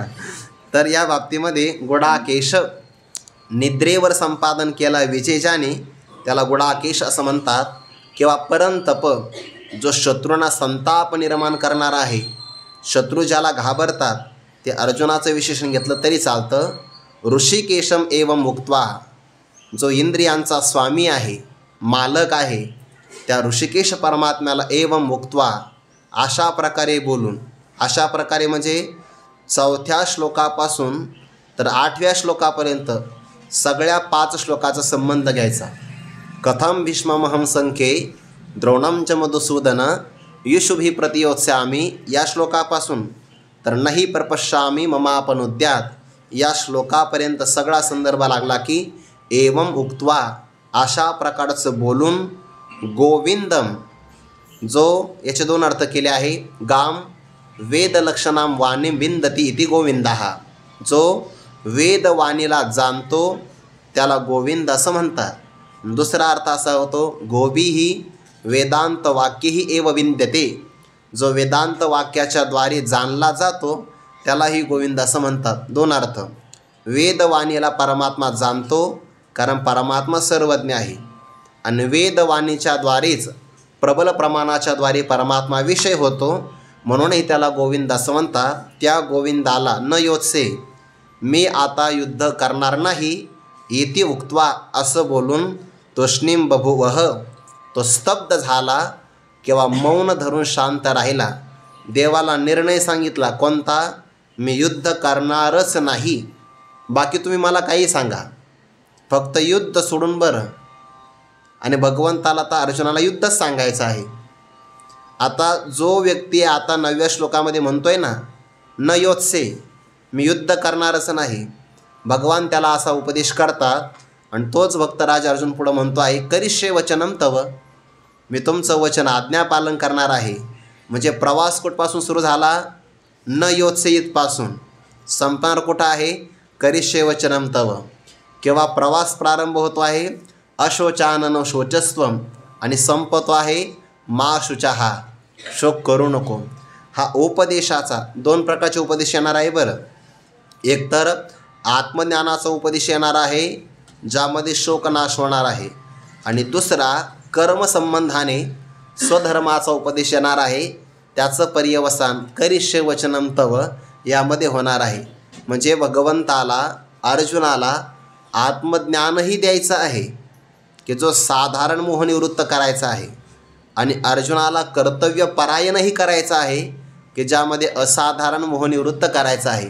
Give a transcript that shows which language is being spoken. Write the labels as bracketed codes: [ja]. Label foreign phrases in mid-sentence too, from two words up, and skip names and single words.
[mr] तर या बाबतीमध्ये गुडाकेश, निद्रेवर संपादन केला विजय ज्याने त्याला गुडाकेश असं म्हणतात. किंवा परंतप, जो शत्रूंना संताप निर्माण करणारा आहे, शत्रू ज्याला घाबरतात, ते अर्जुनाचं विशेषण घेतलं तरी चालतं. [sa] ऋषिकेशम एवं मुक्त्वा, [mr] जो इंद्रियांचा स्वामी आहे, मालक आहे, त्या ऋषिकेश परमात्म्याला [sa] एवं मुक्त्वा [mr] अशा प्रकारे बोलून, अशा प्रकारे म्हणजे 4थ्या श्लोकापासून तर 8व्या श्लोकापर्यंत सगळ्या 5 श्लोकाचा संबंध घ्यायचा. [sa] कथम भीष्ममहं संख्ये द्रोणं च मधुसूदन युषुभी प्रतियोत्स्यामी [mr] या श्लोकापासून तर [sa] नाही प्रपश्यामी ममापनुद्यात [mr] या श्लोकापर्यंत सगळा संदर्भ लागला की [sa] एवं उक्त्वा [mr] अशा प्रकारचं बोलून गोविंदम, जो याचे 2 अर्थ केले आहे. [sa] गाम वेदलक्षणाम वाणी विंदती इति गोविंदः, [mr] जो वेदवाणीला जाणतो त्याला गोविंद असं म्हणतात. दुसरा अर्थ असा होतो [sa] गोबी ही वेदांत वाक्यही एव विंद्यते, [mr] जो वेदांत वाक्याच्या द्वारे जाणला जातो त्यालाही गोविंद असं म्हणतात. 2 अर्थ. वेदवाणीला परमात्मा जाणतो कारण परमात्मा सर्वज्ञ आहे आणि वेदवाणीच्या द्वारेच प्रबल प्रमाणाच्या द्वारे परमात्मा विषय होतो, म्हणूनही त्याला गोविंद असं म्हणतात. त्या गोविंदाला [sa] न योत्से, [mr] मी आता युद्ध करणार नाही, [sa] इति उक्त्वा [mr] असं बोलून [sa] तुष्णीम बभूवः, [mr] तो स्तब्ध झाला किंवा मौन धरून शांत राहिला. देवाला निर्णय सांगितला कोणता? मी युद्ध करणारच नाही, बाकी तुम्ही मला काही सांगा, फक्त युद्ध सोडून बरं. आणि भगवंताला तर अर्जुनाला युद्धच सांगायचं आहे. आता जो व्यक्ती आता 9व्या श्लोकामध्ये म्हणतोय ना [sa] न योत्से, [mr] मी युद्ध करणारच नाही, भगवान त्याला असा उपदेश करतात आणि तोच भक्तराज अर्जुन पुढं म्हणतो आहे, [sa] करिष्ये वचनम तव, [mr] मी तुमचं वचन आज्ञापालन करणार आहे. म्हणजे प्रवास कुठपासून सुरू झाला? [sa] न योत्से [mr] इथपासून. संपणार कुठं आहे? [sa] करिष्ये वचनम तव. [mr] किंवा प्रवास प्रारंभ होतो आहे [sa] अशोचानन शोचस्वम [mr] आणि संपतो आहे [sa] मा शुचाहा, [mr] शोक करू नको. हा उपदेशाचा 2 प्रकारचे उपदेश येणार आहे बरं. एक तर आत्मज्ञानाचा उपदेश येणार आहे ज्यामध्ये शोकनाश होणार आहे, आणि दुसरा कर्मसंबंधाने स्वधर्माचा उपदेश येणार आहे, त्याचं पर्यवसान [sa] करिष्ये वचनम तव [mr] यामध्ये होणार आहे. म्हणजे भगवंताला अर्जुनाला आत्मज्ञानही द्यायचं आहे की जो साधारण मोह निवृत्त करायचा आहे, आणि अर्जुनाला कर्तव्यपरायणही करायचं आहे की ज्यामध्ये असाधारण मोह निवृत्त करायचा आहे.